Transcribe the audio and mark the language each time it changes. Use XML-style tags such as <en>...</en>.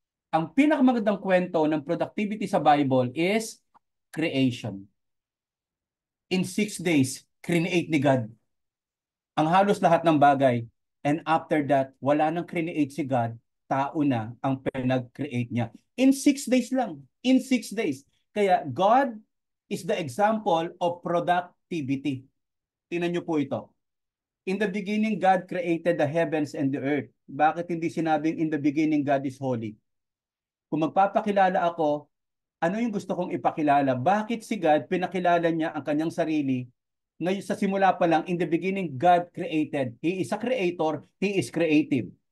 <tl>Ang pinakamagandang kwento ng productivity sa Bible</tl> <en>is creation. In 6 days,</en> <tl>create ni God ang halos lahat ng bagay. And after that, wala nang create si God, tao na ang pinag-create niya.</tl> <en>In 6 days lang. In 6 days.</en> <tl>Kaya</tl> <en>God is the example of productivity.</en> <tl>Tingnan niyo po ito.</tl> <en>In the beginning, God created the heavens and the earth.</en> <tl>Bakit hindi sinabing</tl> <en>in the beginning, God is holy?</en> <tl>Kung magpapakilala ako, ano yung gusto kong ipakilala? Bakit si God, pinakilala niya ang kanyang sarili? Ngayon sa simula pa lang,</tl> <en>in the beginning, God created. He is a creator, He is creative.</en>